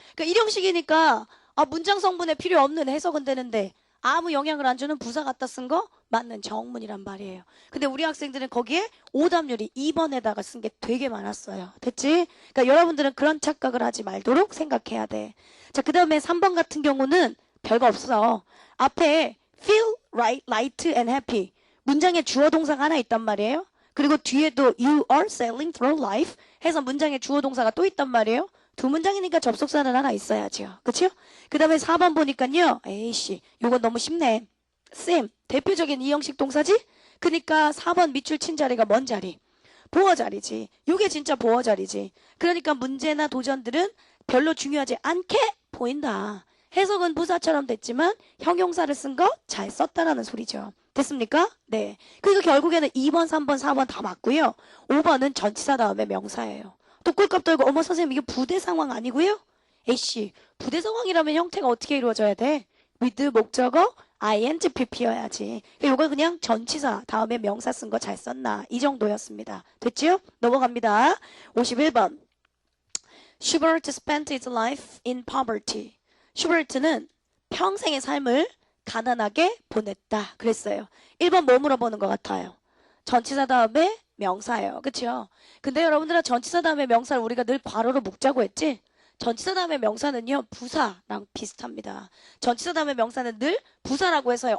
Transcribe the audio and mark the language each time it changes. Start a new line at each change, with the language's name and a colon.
Korean: 그러니까 1형식이니까 문장 성분에 필요 없는 해석은 되는데 아무 영향을 안 주는 부사 갖다 쓴 거 맞는 정문이란 말이에요. 근데 우리 학생들은 거기에 오답률이 2번에다가 쓴 게 되게 많았어요. 됐지? 그러니까 여러분들은 그런 착각을 하지 말도록 생각해야 돼. 자, 그 다음에 3번 같은 경우는 별거 없어.
English: 앞에 feel right, light and happy.
Korean: 문장에 주어 동사가 하나 있단 말이에요. 그리고 뒤에도
English: you are sailing through life
Korean: 해서 문장에 주어 동사가 또 있단 말이에요. 두 문장이니까 접속사는 하나 있어야죠. 그쵸? 그 다음에 4번 보니까요. 에이씨, 요건 너무 쉽네. 쌤, 대표적인 2형식 동사지? 그러니까 4번 밑줄 친 자리가 뭔 자리? 보어 자리지. 요게 진짜 보어 자리지. 그러니까 문제나 도전들은 별로 중요하지 않게 보인다. 해석은 부사처럼 됐지만 형용사를 쓴 거 잘 썼다라는 소리죠. 됐습니까? 네. 그래서 결국에는 2번, 3번, 4번 다 맞고요. 5번은 전치사 다음에 명사예요. 또 꿀꺽 떨고 어머 선생님 이게 부대 상황 아니고요? 에이씨 부대 상황이라면 형태가 어떻게 이루어져야 돼? with 목적어 ing pp여야지. 이거 그냥 전치사 다음에 명사 쓴 거 잘 썼나 이 정도였습니다. 됐지요? 넘어갑니다.
English: 51번 Schubert spent his life in poverty.
Korean: 슈버트는 평생의 삶을 가난하게 보냈다 그랬어요. 1번 뭐 물어보는 것 같아요? 전치사 다음에 명사예요. 그쵸? 근데 여러분들은 전치사 다음에 명사를 우리가 늘 괄호로 묶자고 했지? 전치사 다음에 명사는요, 부사랑 비슷합니다. 전치사 다음에 명사는 늘 부사라고 해서요.